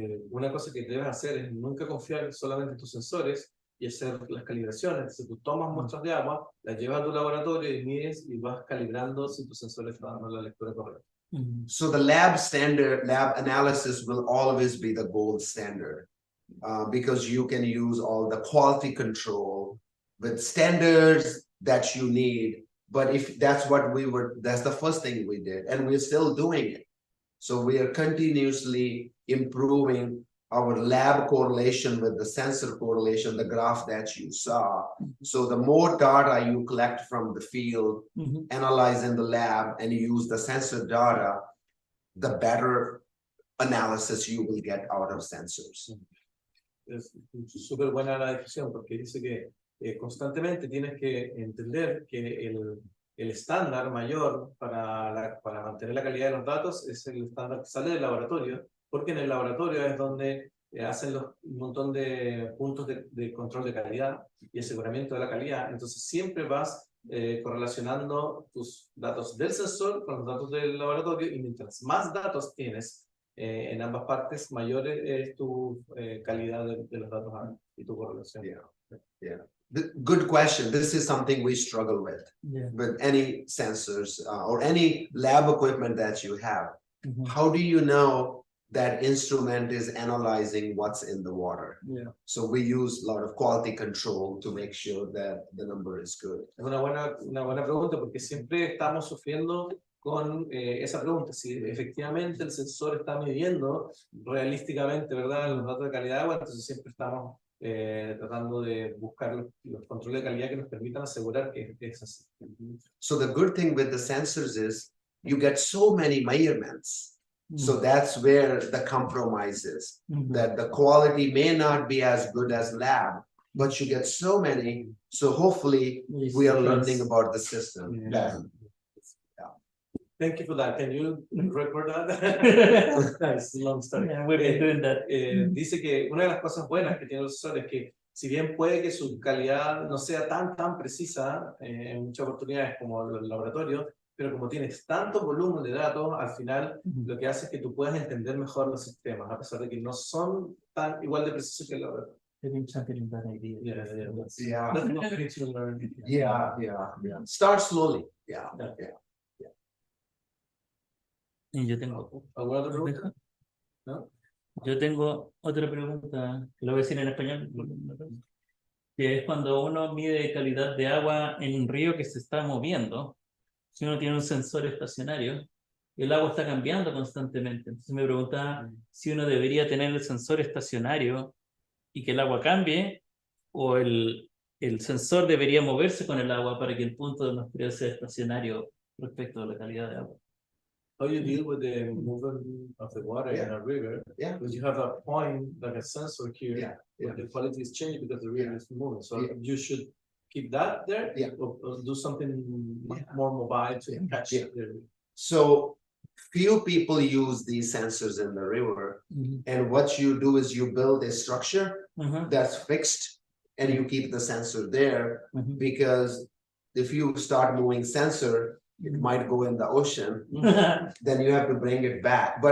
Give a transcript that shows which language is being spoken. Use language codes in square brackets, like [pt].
[es] Una cosa que debes hacer es nunca confiar solamente en tus sensores y hacer las calibraciones. Entonces tú tomas muestras de agua, las llevas a tu laboratorio y mides y vas calibrando si tus sensores están dando la lectura correcta. [en] So the lab analysis will always be the gold standard, because you can use all the quality control with standards that you need. But if that's that's the first thing we did, and we're still doing it. So we are continuously improving our lab correlation with the sensor correlation, the graph that you saw. So the more data you collect from the field, analyze in the lab, and use the sensor data, the better analysis you will get out of sensors. [es] Es súper buena la definición, porque dice que constantemente tienes que entender que el estándar mayor para mantener la calidad de los datos es el estándar que sale del laboratorio, porque en el laboratorio es donde hacen un montón de puntos de control de calidad y aseguramiento de la calidad. Entonces siempre vas correlacionando tus datos del sensor con los datos del laboratorio, y mientras más datos tienes en ambas partes, mayor es tu calidad de los datos y tu correlación. [en] Yeah. Good question. This is something we struggle Yeah. with any sensors or any lab equipment that you have. Mhm. How do you know that instrument is analyzing what's in the water? Yeah. So we use a lot of quality control to make sure that the number is good. [es] Es una buena pregunta, porque siempre estamos sufriendo con esa pregunta, si efectivamente el sensor está midiendo realísticamente, ¿verdad?, los datos de calidad de agua. Entonces siempre estamos tratando de buscar los controles de calidad que nos permitan asegurar que es así. [en] So the good thing with the sensors is you get so many measurements. So that's where the compromise is, Mhm. that the quality may not be as good as lab, but you get so many. So hopefully we are learning about the system. Yeah. Thank you for that. Can you record that? Nice, long story. Yeah, we've been doing that. [es] Dice que una de las cosas buenas que tiene el sensor es que, si bien puede que su calidad no sea tan precisa en muchas oportunidades como el laboratorio, pero como tienes tanto volumen de datos, al final lo que hace es que tú puedas entender mejor los sistemas, a pesar de que no son tan igual de precisos que el laboratorio. [en] They've been championing that idea. Yeah. That's not very to learn. Yeah. Start slowly. Yeah. [es] Y yo tengo ¿Alguna otra pregunta? ¿No? Yo tengo otra pregunta, que lo voy a decir en español, que es cuando uno mide calidad de agua en un río que se está moviendo, si uno tiene un sensor estacionario, el agua está cambiando constantemente. Entonces me preguntaba si uno debería tener el sensor estacionario y que el agua cambie, o el sensor debería moverse con el agua para que el punto de muestreo sea estacionario respecto a la calidad de agua. [en] How you deal with the movement of the water in a river? Yeah. Because you have a point, like a sensor here, Yeah. where the quality is changing because the river is moving. So Yeah. you should keep that there, Yeah. or do something Yeah. more mobile to catch Yeah. the. So few people use these sensors in the river, and what you do is you build a structure that's fixed, and you keep the sensor there, because if you start moving sensor, it might go in the ocean, then you have to bring it back.